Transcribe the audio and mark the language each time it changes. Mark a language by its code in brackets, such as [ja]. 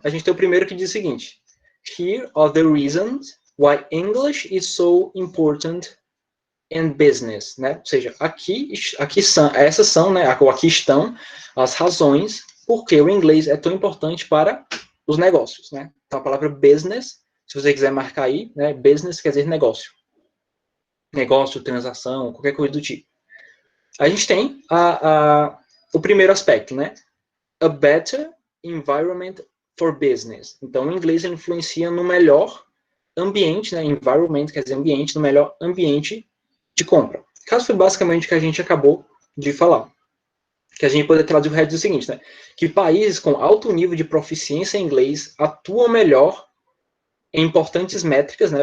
[pt] A gente tem o primeiro que diz o seguinte: [en] Here are the reasons why English is so important in business, [pt] né? Ou seja, aqui são, essas são, né? Aqui estão as razões por que o inglês é tão importante para os negócios, né? Então, a palavra business, se você quiser marcar aí, né? Business quer dizer negócio. Negócio, transação, qualquer coisa do tipo. A gente tem o primeiro aspecto, né? [en] A better environment for business. [pt] Então, o inglês ele influencia no melhor ambiente, né? Environment quer dizer ambiente, no melhor ambiente de compra. Caso foi basicamente o que a gente acabou de falar. Que a gente poderia traduzir o resto do seguinte, né? Que países com alto nível de proficiência em inglês atuam melhor em importantes métricas, né?